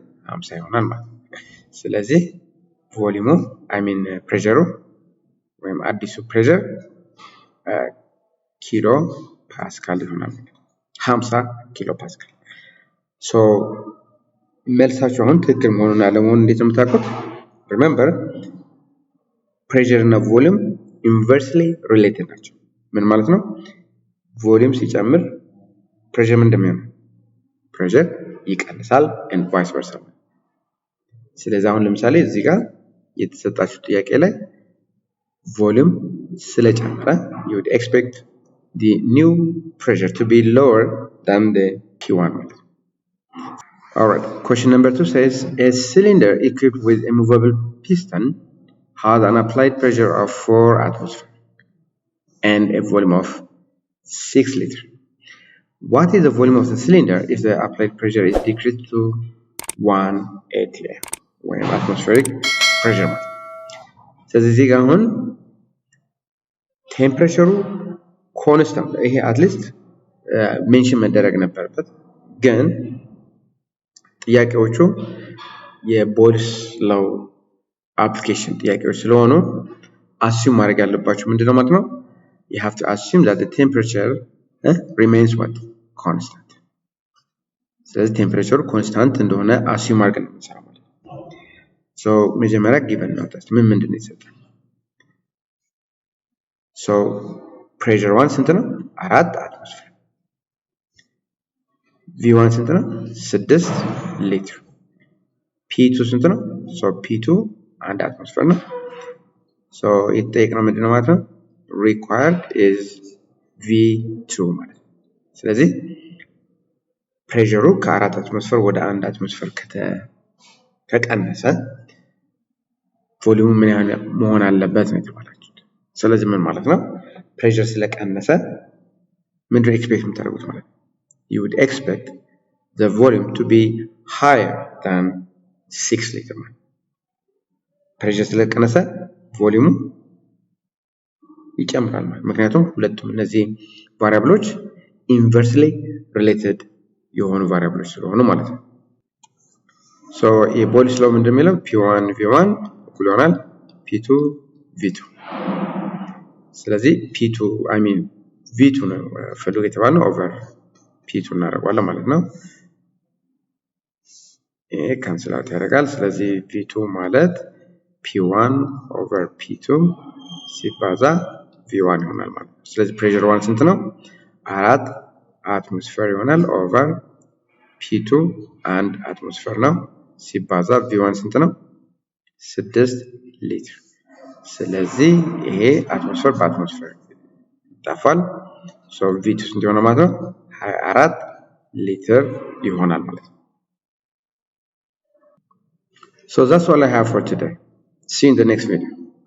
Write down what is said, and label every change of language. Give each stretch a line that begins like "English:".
Amharic: 50 ይሆናል ማለት ነው። ስለዚህ ቮሊዩሙ ፕሬሸሩ ወይም አዲሱ ፕሬሸር ኪሎ ፓስካል ይሆናል። 50 ኪሎ ፓስካል። ሶ መልሳችሁ አሁን ትክክል መሆኑን አለመሆኑን እንዴት ነው የምታውቁት? ሪሜምበር ፕሬሸር እና ቮሊዩም ኢንቨርስሊ ሪሌትድ ናቸው። ምን ማለት ነው? ቮሊዩም ሲጨምር ፕሬሸር ምን እንደሚሆን ፕሬሸር ይቀንሳል
English: and vice versa።
Amharic: ስለዚህ አሁን ለምሳሌ እዚህ ጋር የተሰጣችሁ ጥያቄ ላይ ቮሊዩም ስለጨመረ
English: you would expect the new pressure to be lower than the P1
Amharic: ማለት ነው።
English: Alright, question number 2 says a cylinder equipped with a movable piston has an applied pressure of 4 atmosphere and a volume of 6 liter. What is the volume of the cylinder if the applied pressure is decreased to 1 atmosphere when atmospheric pressure? ስለዚህ እዚህ ጋር አሁን ቴምፕሬቸሩ ኮንስታንት ይሄ አትሊስት ሜንሽን መደረግ ነበረበት ግን ጥያቄዎቹ የቦይልስ ሎው አፕሊኬሽን ጥያቄዎች ስለሆኑ አስዩም ማድረግ ያለባችሁ ምንድነው ማለት ነው?
Amharic: you have to assume that the temperature remains what? constant. ስለዚህ ቴምፕሬቸሩ ኮንስታንት እንደሆነ አስዩም አድርገን ነው የምንሰራው ማለት ነው። ሶ መጀመሪያ ጊቨን ነው ታስት ምንድን ነው የተሰጠው? ሶ ፕሬሸር 1 ስንት ነው? 4 አትሞስፌር። V1 ስንት ነው? 6 ሊትር። P2 ስንት ነው? ሶ P2 1 አትሞስፌር ነው። ሶ የተጠየቅነው ምንድነው ማለት ነው? required is V2 ማለት ነው። ስለዚህ ፕሬሸሩ ከ4 አትሞስፌር ወደ 1 አትሞስፌር ከቀነሰ ቮሊዩሙ ምን ያህል መሆን አለበት ነው የተባላችሁት። ስለዚህ ምን ማለት ነው? ፕሬሸር ስለቀነሰ ምንድነው ኤክስፔክት የምታደርጉት ማለት ነው?
English: You would expect the volume to be higher than
Amharic: 6 ሊትር ነው። ፕሬሸር ስለቀነሰ ቮሊዩሙ ይጨምራል ማለት ምክንያቱም ሁለቱም እነዚህ ቫሪያብሎች ኢንቨርስሊ ሪሌትድ የሆኑ ቫሪያብሎች ስለሆኑ ማለት ነው። ሶ የቦይልስ ሎው እንደሚለው P1 V1 እኩል ይሆናል P2 V2። ስለዚህ P2 አይ ሚን V2 ነው ፈልጎ የተባለው ኦቨር P2 እናደርገዋለን ማለት ነው። ይሄ ካንስል አውት ያደርጋል። ስለዚህ V2 ማለት P1 ኦቨር P2 ሲባዛ V1 ይሆናል ማለት ነው። ስለዚህ ፕሬሸር 1 ስንት ነው? 4 አትሞስፌር ይሆናል ኦቨር P2 1 አትሞስፌር ነው ሲባዛ V1 ስንት ነው? 6 ሊትር። ስለዚህ ይሄ አትሞስፌር በአትሞስፌር ይጣፋል። ሶ V2 ስንት ይሆናል ማለት ነው? 24 ሊትር ይሆናል ማለት ነው።
English: So that's all I have for today. See you in the next video.